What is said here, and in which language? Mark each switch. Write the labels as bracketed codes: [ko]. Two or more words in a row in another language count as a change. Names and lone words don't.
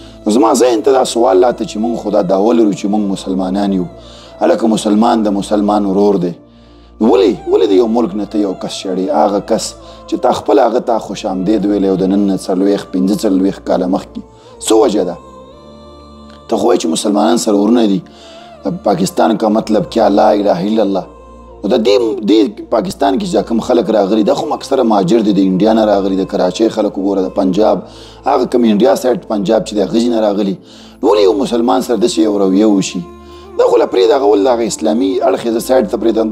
[ps] نو زما ذهن ته دا سوال راته چې موږ خو دا دعوه لرو چې موږ مسلمانان یو، هلکه مسلمان د مسلمان ورور دی، نو ولې د یو ملک نه ته یو کس شړې، هغه کس چې تا خپل هغه ته خوش آمدید ویلی او د نن نه 45 کاله مخکې څه وجه ده؟ ته خو وایې چې مسلمانان سره ورونه دي. [ur] پاکستان کا مطلب کیا؟ [ar] لا اله الا الله. [ps] نو د دې پاکستان کې چې کوم خلک راغلي دا خو اکثره مهاجر دي، د انډیا نه راغلي، د کراچۍ خلک وګوره، د پنجاب هغه کوم انډیا سایډ پنجاب چې د هغه ځای نه راغلي. نو ولې یو مسلمان سره داسې یو رویه وشي؟ دا خو له پرېږده، هغه ولې د هغه اسلامي اړخیزه سایډ ته پرېږدم.